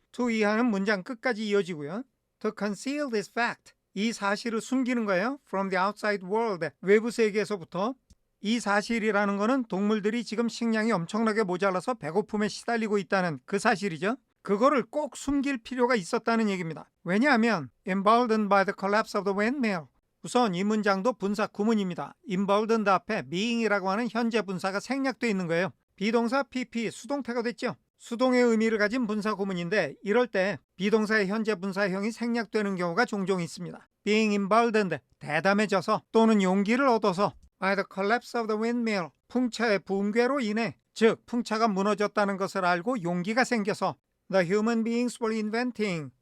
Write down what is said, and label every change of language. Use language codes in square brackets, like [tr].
[ko] to 이하는 문장 끝까지 이어지고요. [en] To conceal this fact. [ko] 이 사실을 숨기는 거예요. [en] From the outside world. [ko] 외부 세계에서부터. 이 사실이라는 거는 동물들이 지금 식량이 엄청나게 모자라서 배고픔에 시달리고 있다는 그 사실이죠. 그거를 꼭 숨길 필요가 있었다는 얘기입니다. 왜냐하면 [en] emboldened by the collapse of the windmill. [ko] 우선 이 문장도 분사 구문입니다. emboldened 앞에 being이라고 하는 현재 분사가 생략되어 있는 거예요. 비동사 pp 수동태가 됐죠. 수동의 의미를 가진 분사 구문인데 이럴 때 비동사의 현재 분사형이 생략되는 경우가 종종 있습니다. [en] being emboldened, [ko] 대담해져서 또는 용기를 얻어서 [en] by the collapse of the windmill, [ko] 풍차의 붕괴로 인해 즉 풍차가 무너졌다는 것을 알고 용기가 생겨서 [en] the human beings were inventing,